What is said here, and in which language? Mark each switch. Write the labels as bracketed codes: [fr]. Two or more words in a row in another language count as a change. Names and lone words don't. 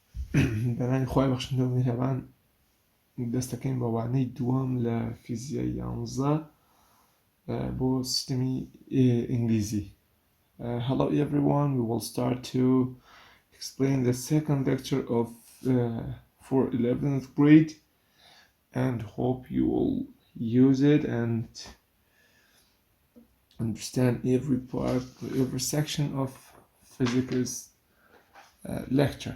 [ckb] بەنای خۆی بەخشندە و میهرەبان دەستەکەین بە وانەی دووەم لە فیزیای 11 بۆ سیستمی ئینگلیزی. [en] Hello everyone, we will start to explain the second lecture of for 11th grade and hope you will use it and understand every part, every section of physics lecture.